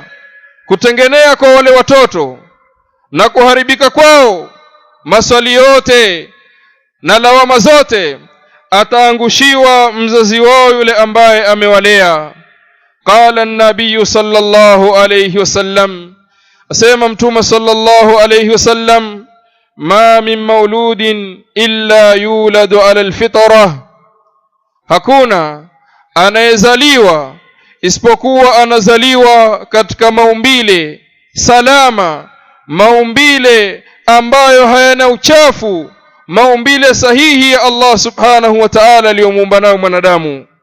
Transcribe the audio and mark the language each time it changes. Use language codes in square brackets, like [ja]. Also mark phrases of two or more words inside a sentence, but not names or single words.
[sw] Kutengenea kwa wale watoto na kuharibika kwao, maswali yote na lawama zote ataangushiwa mzazi wao yule ambaye amewalea. [ar] قال النبي صلى الله عليه وسلم, [sw] asema mtume [ar] صلى الله عليه وسلم، ما من مولود إلا يولد على الفطرة, [sw] hakuna anayezaliwa isipokuwa anazaliwa katika maumbile salama, maumbile ambayo hayana uchafu, maumbile sahihi ya Allah [ar] سبحانه وتعالى [sw] aliyomuumba nayo mwanadamu.